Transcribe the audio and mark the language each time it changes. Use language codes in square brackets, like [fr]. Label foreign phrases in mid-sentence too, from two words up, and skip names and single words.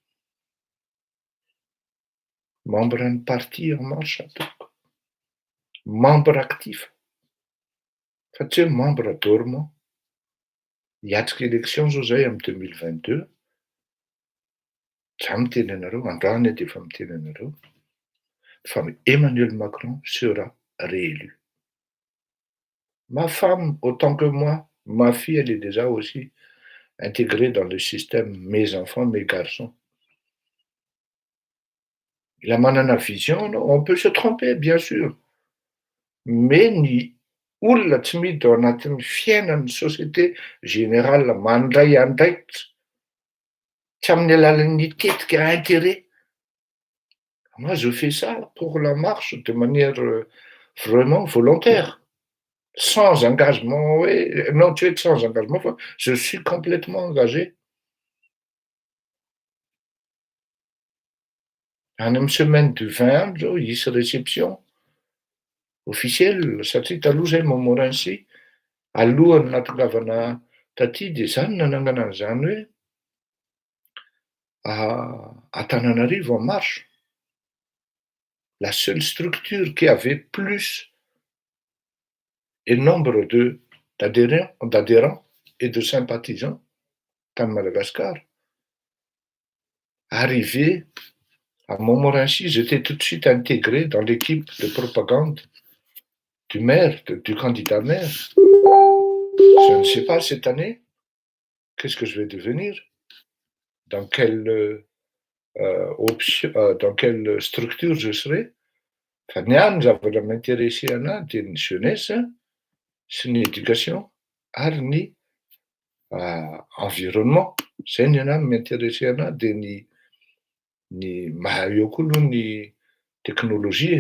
[mg] Membre ny parti En Marche ataoko. [fr] Membre actif. [mg] Fa tsy hoe [fr] membre dormant. [mg] Hiatrika élection zao zay amin'ny 2022. Za miteny anareo, androany dia efa miteny anareo, fa Emmanuel Macron [fr] sera réélu. Ma femme, autant que moi, ma fille, elle est déjà aussi intégrée dans le système mes enfants, mes garçons. [mg] La manana [fr] vision, on peut se tromper, bien sûr. [mg] Mais ny olona tsy miditra ao anatin'ny fiainan'ny [fr] société générale [mg] mandray andraikitra tsy amin'ny alalan'ny tetika intérêt. [fr] Moi, je fais ça pour la marche de manière vraiment volontaire. Sans engagement, oui. Non, tu es sans engagement, je suis complètement engagé. [mg] Any amin'ny [fr] semaine du 20 [mg] andro zao hisy réception officielle satria taloha zahay Montmorency alohan'ny natongavana taty dia zany nanangana an'izany hoe [fr] Antananarivo En Marche, la seule structure qui avait plus et nombre d'adhérents et de sympathisants tany Madagascar. Arrivé à Montmorency, j'étais tout de suite intégré dans l'équipe de propagande du maire, du candidat maire. Je ne sais pas cette année, qu'est-ce que je vais devenir, dans quelle dans quelle structure je serai. [mg] Fa ny any zavatra m'intéressé anahy dia ny jeunesse sy ny éducation ary ny environnement. Zay ny anahy m'intéressé anahy dia ny eo koa aloha ny teknôlôjia.